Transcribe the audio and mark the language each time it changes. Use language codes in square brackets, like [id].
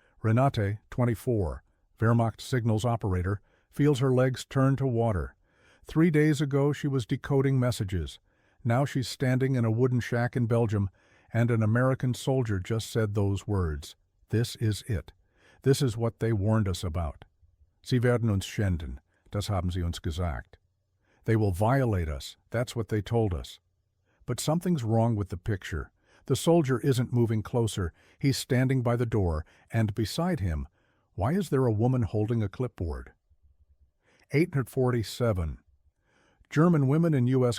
[en] Renate, 24, Wehrmacht signals operator, feels her legs turn to water. 3 days ago she was decoding messages. Now she's standing in a wooden shack in Belgium, and an American soldier just said those words. This is it. This is what they warned us about. [de] Sie werden uns schänden, das haben sie uns gesagt. [en] They will violate us, that's what they told us. But something's wrong with the picture. The soldier isn't moving closer, he's standing by the door, and beside him, why is there a woman holding a clipboard? 847. German women in U.S.